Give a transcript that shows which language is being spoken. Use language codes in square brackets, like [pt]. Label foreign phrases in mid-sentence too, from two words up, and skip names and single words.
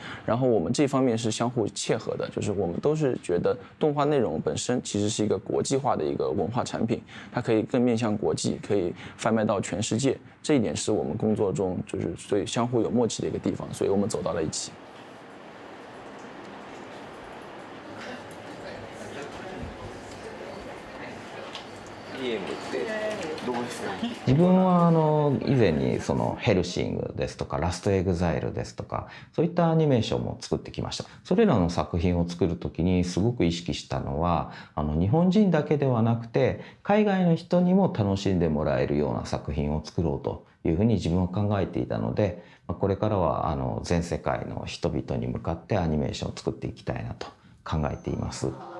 [zh] 然后我们这方面是相互切合的，就是我们都是觉得动画内容本身其实是一个国际化的一个文化产品，它可以更面向国际，可以贩卖到全世界。这一点是我们工作中就是所以相互有默契的一个地方，所以我们走到了一起。 [ja] 自分は以前にそのヘルシングですとかラストエグザイルですとかそういったアニメーションも作ってきました。それらの作品を作る時にすごく意識したのは日本人だけではなくて海外の人にも楽しんでもらえるような作品を作ろうというふうに自分は考えていたので、これからは全世界の人々に向かってアニメーションを作っていきたいなと考えています。